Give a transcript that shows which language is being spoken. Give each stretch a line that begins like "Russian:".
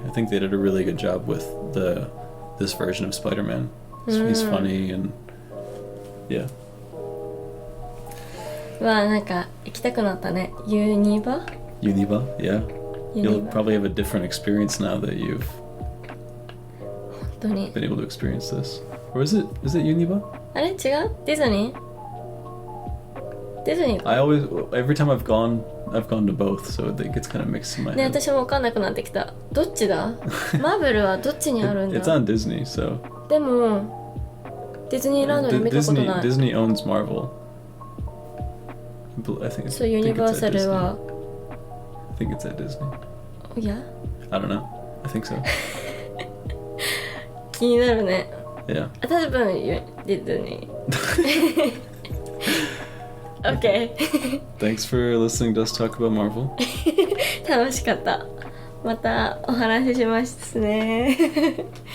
English: I think they did a really good job with this version of Spider-Man. He's funny and yeah.
Japanese: わあ、なんか行きたくなったね。ユニバ?
English: Univa, yeah. You'll probably have a different experience now that you've been able to experience this. Or is it Univa?
Japanese: あれ違う？ディズニー
English: every time I've gone to both, so it gets kind of mixed in my head.
Japanese: ね、私も分かんなくなってきた。どっちだ？マーベルはどっちにあるんだ？
English: It's on Disney, so.
Japanese: でもディズニーランドで見たことない。
English: Disney owns Marvel. I think So Universal は I think it's at Disney. Yeah? I don't know. I think so.
Japanese: 気になるね。
English: Yeah.
Japanese: 多分ディズニー。Okay.
English: Thanks for listening to us talk about Marvel.
Japanese: 楽しかった。またお話ししますね。